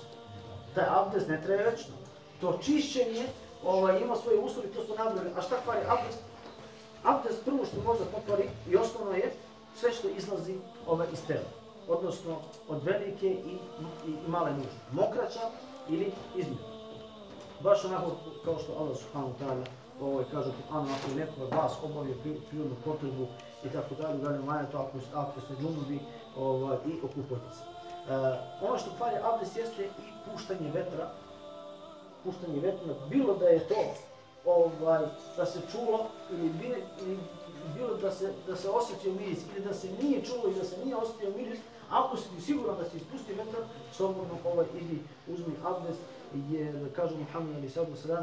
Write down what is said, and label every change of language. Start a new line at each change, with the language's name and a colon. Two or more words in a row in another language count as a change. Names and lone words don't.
Bosnian: Taj abdest ne traje večno. To čišćenje ima svoje uslove, to smo nabrali. A šta kvari abdest? Abdest prvo što može pokvari i osnovno je sve što izlazi iz tela. Odnosno od velike i male nužde. Mokraća ili izmjena. Baš onako kao što Allah
Arabic: سبحانه وتعالى
Bosnian: kaže u Kur'anu, ako je neko od vas obavio prirodnu potrebu i tako dalje, dalje manje to ako ste džunubi i okupujte se. Ono što kvari abdest jeste i puštanje vetra. Puštanje vetra, bilo da je to da se čulo ili bilo da se osjetio miris ili da se nije čulo i da se nije osjetio miris, ako si ti siguran da si ispustio vetar, slobodno idi uzmi abdest, jer kaže Muhammed s.a.v.